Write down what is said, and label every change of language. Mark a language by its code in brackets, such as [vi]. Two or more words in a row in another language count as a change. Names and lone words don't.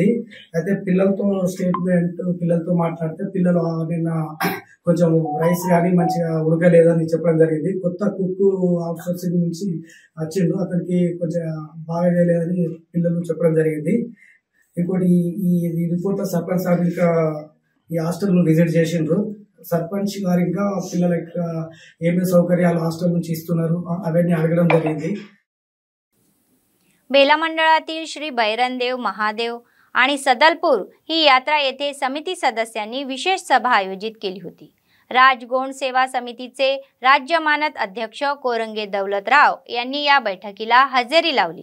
[te] అయితే పిల్లలతో మాట్లాడితే పిల్లలు నిన్న కొంచెం రైస్ కానీ మంచిగా ఉడకలేదని చెప్పడం జరిగింది. కొత్త కుక్ అవుట్ సోర్సింగ్ నుంచి వచ్చిండు, అతనికి కొంచెం బాగా చేయలేదని పిల్లలు చెప్పడం జరిగింది. ఇంకోటి ఈ రిపోర్ట్ సర్పంచ్ సార్ ఇంకా ఈ హాస్టల్ను విజిట్ చేసిండ్రు. సర్పంచ్ గారు ఇంకా పిల్లలకి ఏమేమి सौकर्याలు हॉस्टेल నుంచి ఇస్తున్నారు అవన్నీ అడగడం జరిగింది. [mr] बेला मंडळातील श्री बैरनदेव महादेव आणि सदलपूर ही यात्रा येथे समिती सदस्यांनी विशेष सभा आयोजित केली होती. राजगोंड सेवा समितीचे राज्य मानद अध्यक्ष कोरंगे दौलतराव यांनी या बैठकीला हजेरी लावली.